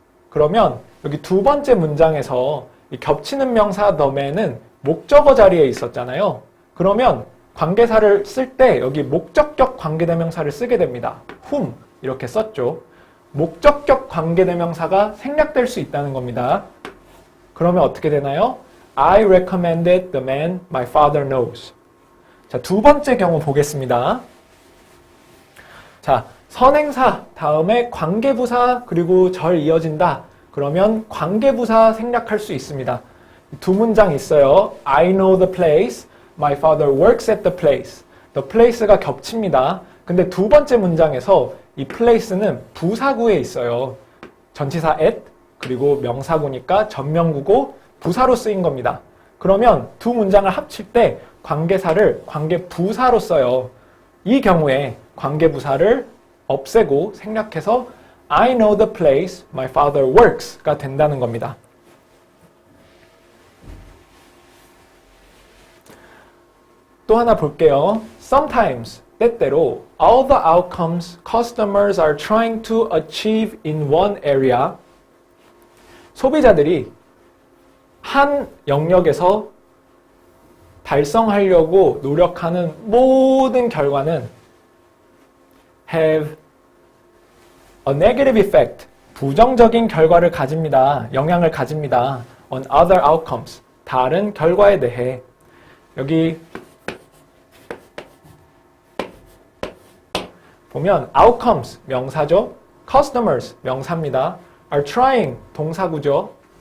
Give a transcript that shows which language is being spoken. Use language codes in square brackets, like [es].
[ko] 그러면 여기 두 번째 문장에서 이 겹치는 명사 the man은 목적어 자리에 있었잖아요. 그러면 관계사를 쓸 때 여기 목적격 관계대명사를 쓰게 됩니다. whom 이렇게 썼죠. 목적격 관계대명사가 생략될 수 있다는 겁니다. 그러면 어떻게 되나요? [en] I recommended the man my father knows. [ko] 자, 두 번째 경우 보겠습니다. 자, 선행사 다음에 관계부사 그리고 절 이어진다. 그러면 관계부사 생략할 수 있습니다. 두 문장 있어요. [en] I know the place. My father works at the place. [ko] The place가 겹칩니다. 근데 두 번째 문장에서 이 place는 부사구에 있어요. 전치사 at 그리고 명사구니까 전명구고 부사로 쓰인 겁니다. 그러면 두 문장을 합칠 때 관계사를 관계부사로 써요. 이 경우에 관계부사를 없애고 생략해서 [en] I know the place my father works [ko] 가 된다는 겁니다. 또 하나 볼게요. [en] Sometimes, [ko] 때때로 [en] all the outcomes customers are trying to achieve in one area. [ko] 소비자들이 한 영역에서 달성하려고 노력하는 모든 결과는 [en] have a negative effect, [ko] 부정적인 결과를 가집니다. 영향을 가집니다. [en] on other outcomes. [ko] 다른 결과에 대해. 여기 보면 outcomes 명사죠. customers 명사입니다. are trying 동사구죠.